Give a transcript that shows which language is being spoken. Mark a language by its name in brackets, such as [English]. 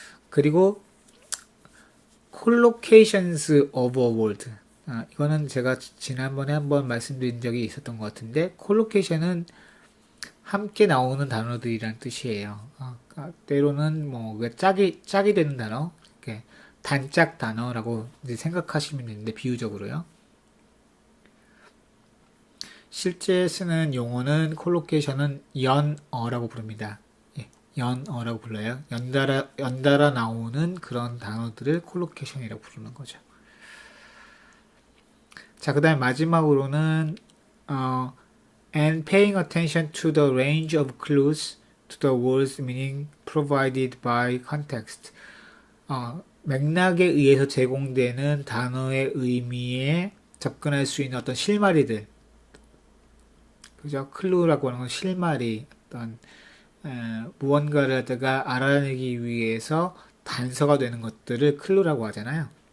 [Korean] 그리고 [English] collocations of a word. [Korean] 이거는 제가 지난번에 한번 말씀드린 적이 있었던 것 같은데 collocation은 함께 나오는 단어들이란 뜻이에요. 때로는 뭐 짝이 되는 단어, 단짝 단어라고 이제 생각하시면 되는데 비유적으로요. 실제 쓰는 용어는 콜로케이션은 연어라고 부릅니다. 연어라고 불러요. 연달아 나오는 그런 단어들을 콜로케이션이라고 부르는 거죠. 자, 그 다음에 마지막으로는 [English] and paying attention to the range of clues to the word's meaning provided by context. [Korean] 맥락에 의해서 제공되는 단어의 의미에 접근할 수 있는 어떤 실마리들. 그죠? 클루라고 하는 건 실마리, 어떤 무언가를 갖다가 알아내기 위해서 단서가 되는 것들을 클루라고 하잖아요.